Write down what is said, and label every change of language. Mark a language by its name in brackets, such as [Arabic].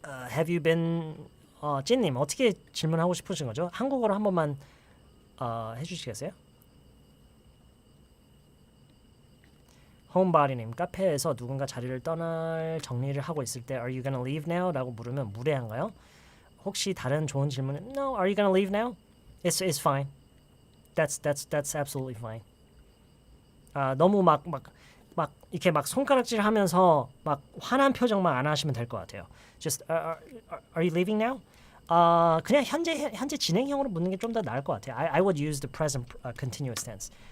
[English] Have you been [Korean] 찐님 어떻게 질문하고 싶으신 거죠? 한국어로 한 번만 해주시겠어요? 홈바리님, 카페에서 누군가 자리를 떠날 정리를 하고 있을 때 [English] Are you gonna leave now? [Korean] 라고 물으면 무례한가요? 혹시 다른 좋은 질문은 [English] No, are you gonna leave now? It's fine. That's absolutely fine. [Korean] 너무 막 이렇게 막 손가락질하면서 막 화난 표정만 안 하시면 될 것 같아요. [English] Just are you leaving now? [Korean] 그냥 현재 진행형으로 묻는 게 좀 더 나을 것 같아요. [English] I would use the present continuous tense.